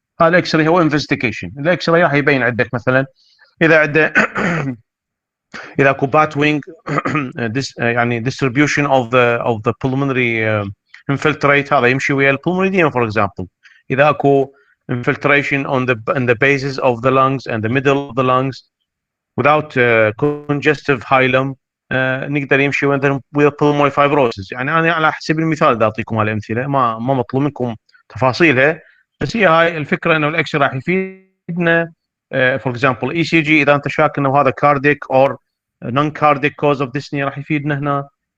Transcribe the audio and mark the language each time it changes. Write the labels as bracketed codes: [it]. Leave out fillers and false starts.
[ar] هذا الاكس راي هو investigation. الاكس راي راح يبين عندك مثلا اذا عنده اذا اكو bat wing يعني [en] distribution of the pulmonary infiltrate, [ar] هذا يمشي ويا الpulmonary edema for example. [en] اذا اكو infiltration on the bases of the lungs and the middle of the lungs without congestive hilum, [ar] نقدر يمشي ويا [en] pulmonary fibrosis. [ar] يعني انا على حسب المثال دا اعطيكم هالامثله, ما مطلوب منكم تفاصيلها, بس هي هاي الفكره انه الاكس راح يفيدنا. [en] for example ECG [ar] اذا انت شاك انه هذا [en] cardiac or non-cardiac cause of dyspnea [ar] راح يفيدنا هنا.